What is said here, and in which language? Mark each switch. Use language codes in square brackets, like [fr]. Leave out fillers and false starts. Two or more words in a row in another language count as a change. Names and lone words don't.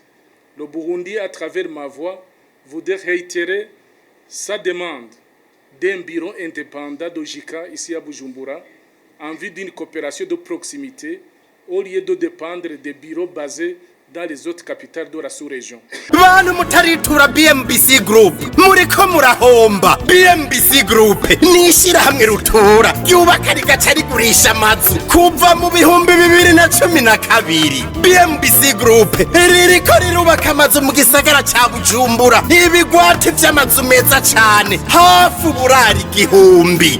[fr] Le Burundi, à travers ma voix, voudrait réitérer sa demande d'un bureau indépendant de JICA ici à Bujumbura en vue d'une coopération de proximité au lieu de dépendre des bureaux basés dans les autres capitales de la sous-région. [rn] Bantu mutaritura BMBC Group muriko murahomba. BMBC Group nishira hamwe rutura ryubaka rigaca rigurisha amazu kuva mu bihumbi 2012. BMBC Group ririko rirubaka amazu mu gisagara ca Bujumbura, ibigwati vy'amazu meza cane hafi uburari igihumbi.